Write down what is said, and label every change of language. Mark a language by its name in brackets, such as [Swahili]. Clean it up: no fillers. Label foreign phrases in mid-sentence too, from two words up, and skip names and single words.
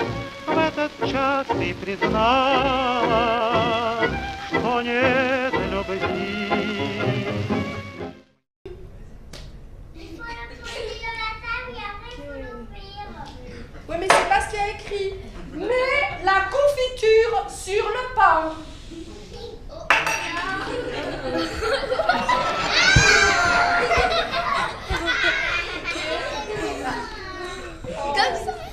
[Russian] В этот час ты призналась, что нет любви. [French] Oui, mais c'est pas ce qu'il y a écrit. Mais la confiture sur le pain. Comme ça.